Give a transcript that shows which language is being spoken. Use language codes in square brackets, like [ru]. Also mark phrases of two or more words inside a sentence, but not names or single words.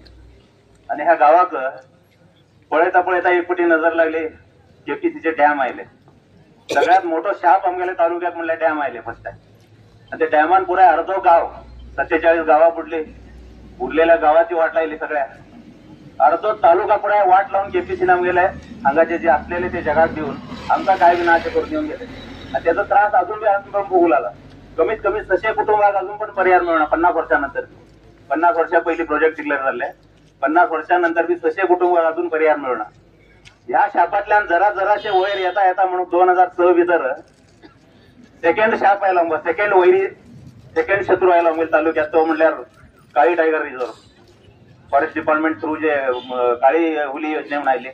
[kok] आणि ह्या गावाक पळयता पळयता एक फावटी नजर लागली केपीसीचे डॅम आयले. सगळ्यात मोठो शाप आमगेल्या तालुक्यात म्हणल्यार डॅम आयले [en] first time. [kok] आणि ते डॅमान पुराय अर्धो गाव 47 गावां बुडली. उरलेल्या गावाची वाट लायली सगळ्या. अर्धो तालुका पुराय वाट लावून केपीसीन आमगेले हांगाचे जे असलेले ते जगात देऊन आमकां काय बी नाशे करून येऊन गेले. आणि त्याचा त्रास अजून बी आमकां भोगू लागला. कमीत कमी 600 कुटुंबाक अजून पण पर्याय मिळना. 50 वर्षानंतर 50 वर्षा पयलीं [en] project declare [kok] जाल्ले. 50 वर्षानंतर बी 600 कुटुंबाक अजून पर्याय मिळना. ह्या शापातल्यान जराशे वयर येता येता म्हणून 2006 भितर सेकंड शाप आयलो आमकां. सेकंड शत्रू आयलो आमच्या तालुक्यात. तो म्हणल्यार काळी टायगर रिझर्व [en] forest department through [kok] जे काळी हुली योजने म्हणून आयली.